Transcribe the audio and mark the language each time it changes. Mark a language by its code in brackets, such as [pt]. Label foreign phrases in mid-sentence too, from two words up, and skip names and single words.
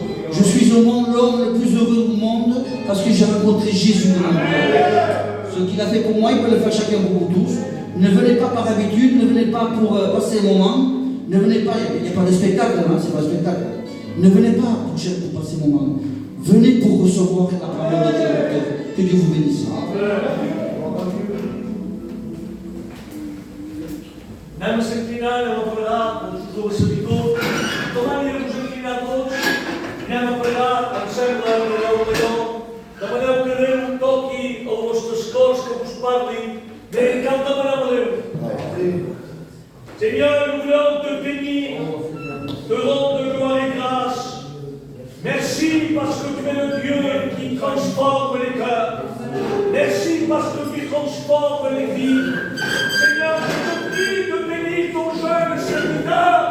[fr] Je suis au monde l'homme le plus heureux du monde parce que j'ai rencontré Jésus dans mon cœur. Ce qu'il a fait pour moi, il peut le faire chacun pour vous tous. Ne venez pas par habitude, ne venez pas pour passer un moment. Ne venez pas, il n'y a pas de spectacle, hein, c'est pas un spectacle. Ne venez pas pour passer un moment. Venez pour recevoir la parole de Dieu. Que Dieu vous bénisse. [ca] Anem s'inclinant, anem a pregar, toujours a servitud. Tornem-nos a inclinar tots, anem a pregar, em sembla, demaneu que Déu toqui els vostres cors, que vos parli. Bé, cal demanar a Déu. [fr] Seigneur, nous voulons te bénir, te rendre gloire et grâce. Merci parce que tu es le Dieu qui transforme les cœurs. Merci parce que tu transformes les vies. Seigneur, je te prie de bénir ton jeune serviteur.